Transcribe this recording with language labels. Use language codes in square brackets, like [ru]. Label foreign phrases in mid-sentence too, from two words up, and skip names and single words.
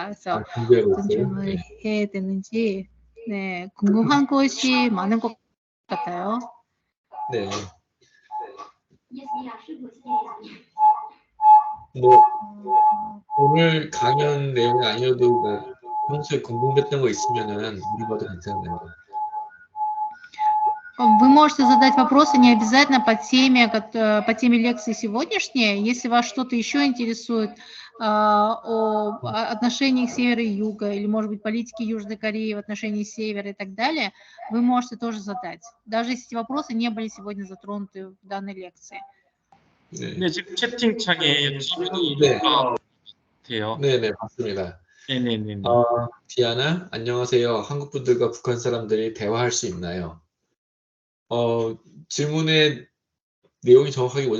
[ko] 그래서 어떤 질문을 해야 되는지 궁금한 것이 많은 것 같아요. 네. 뭐 오늘 강연 내용이 아니어도 뭐 평소에 궁금했던 거 있으면은 물어봐도 괜찮나요? [ru] Вы можете задать вопросы не обязательно по теме лекции сегодняшней. Если вас что-то еще интересует о отношениях севера и юга, или, может быть, политике Южной Кореи в отношении севера и так далее, вы можете тоже задать, даже если эти вопросы не были сегодня затронуты в данной лекции. [ko] 네, 네, 지금 채팅창에 질문이 네. 있는 것 같아요. 네, 맞습니다. 네네네. 디아나, 안녕하세요. 한국 분들과 북한 사람들이 대화할 수 있나요? 질문의 내용이 정확하게 뭐죠?